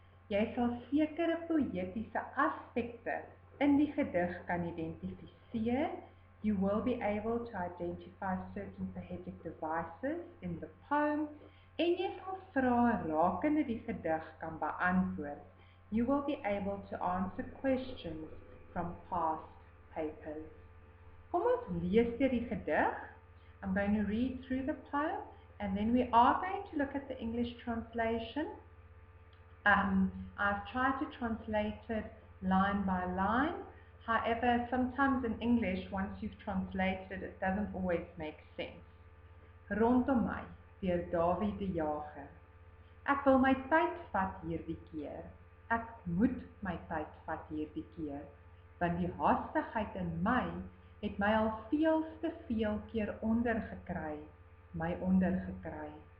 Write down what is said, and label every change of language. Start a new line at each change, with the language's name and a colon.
Afrikaans: Jy sal sekere poëtiese aspekte in die gedig kan identifiseer.
English: You will be able to identify certain poetic devices in the poem
Afrikaans: en jy sal vrae rakende die gedig kan beantwoord.
English: You will be able to answer questions from past papers.
Afrikaans: Kom ons lees deur die gedig.
English: I'm going to read through the poem and then we are going to look at the English translation. I've tried to translate it line by line. However, sometimes in English, once you've translated it doesn't always make sense.
Afrikaans: Rondom my, deur Dawie die Jager. Ek wil my tyd vat hierdie keer. Ek moet my tyd vat hierdie keer. Want die haastigheid in my het my al veel keer ondergekry, my ondergekry.